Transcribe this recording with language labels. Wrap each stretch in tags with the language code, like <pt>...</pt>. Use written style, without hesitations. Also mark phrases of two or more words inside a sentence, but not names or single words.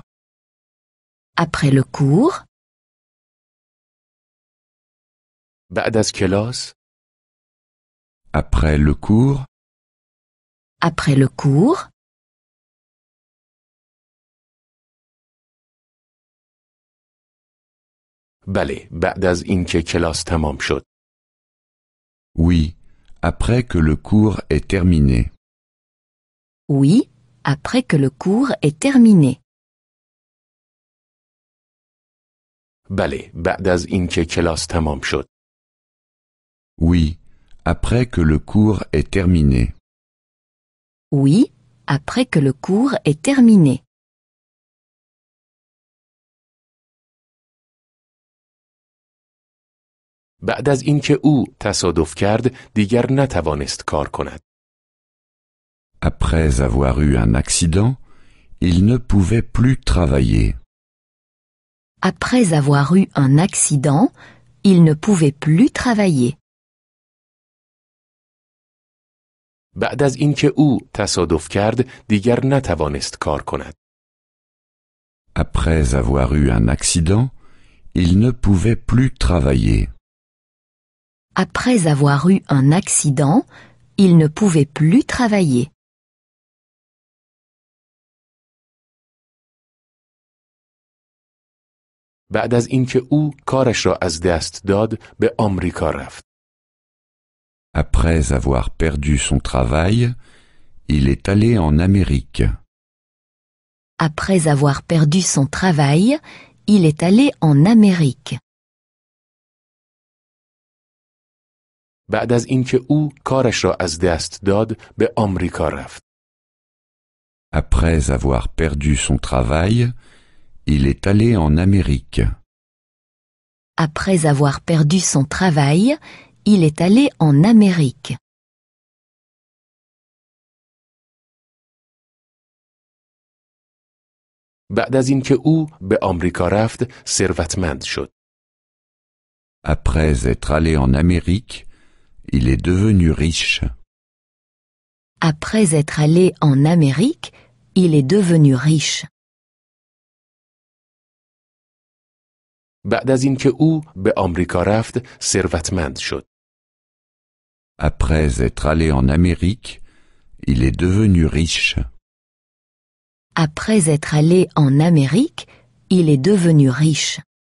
<fr>Après le cours?</fr> <fa>بعد از کلاس؟</fa> <fr>Après le cours? Après le cours?</fr> <fa>بله، بعد از اینکه کلاس تمام شد.</fa> <fr>Oui, après que le cours est terminé. Oui, après que le cours est terminé.</fr> <fa>بله، بعد از اینکه کلاس تمام شد.</fa> <fr>Oui, après que le cours est terminé. Oui, après que le cours est terminé.</fr> <fa>بعد از اینکه او تصادف کرد، دیگر نتوانست کار کند.</fa> <fr>Après avoir eu un accident, il ne pouvait plus travailler. Après avoir eu un accident, il ne pouvait plus travailler.</fr> <fa>بعد از اینکه او تصادف کرد، دیگر نتوانست کار کند.</fa> <fr>Après avoir eu un accident, il ne pouvait plus travailler. Après avoir eu un accident, il ne pouvait plus travailler.</fr> <fa>بعد از اینکه او کارش را از دست داد، به آمریکا رفت.</fa> <fr>Après avoir perdu son travail, il est allé en Amérique. Après avoir perdu son travail, il est allé en Amérique.</fr> <fa>بعد از اینکه او کارش را از دست داد، به آمریکا رفت.</fa> <fr>Après avoir perdu son travail, il est allé en Amérique. Après avoir perdu son travail, il est allé en Amérique.</fr> <fa>بعد از اینکه او به آمریکا رفت، ثروتمند شد.</fa> <fr>Après être allé en Amérique, il est devenu riche. Après être allé en Amérique, il est devenu riche.</fr> <fa>بعد از اینکه او به آمریکا رفت ثروتمند شد.</fa> <fr>Après être allé en Amérique, il est devenu riche. Après être allé en Amérique, il est devenu riche.</fr>